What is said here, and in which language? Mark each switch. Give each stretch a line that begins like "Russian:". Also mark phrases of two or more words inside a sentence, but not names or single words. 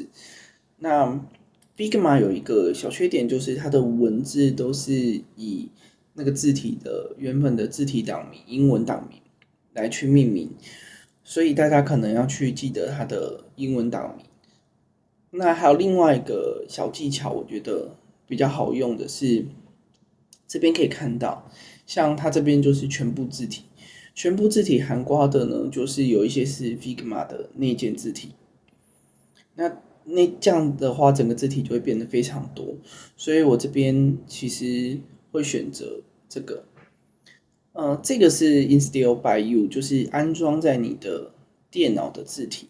Chinese: 那 Figma 有一個小缺點，就是它的文字都是以那個字體的原本的字體檔名、英文檔名來去命名，所以大家可能要去記得它的英文檔名。那還有另外一個小技巧，我覺得比較好用的是，這邊可以看到，像它這邊就是全部字體，全部字體涵蓋的呢，就是有一些是 Figma 的內建字體。那這樣的話，整個字體就會變得非常多，所以我這邊其實會選擇這個。這個是
English: Install by You，
Chinese: 就是安裝在你的電腦的字體。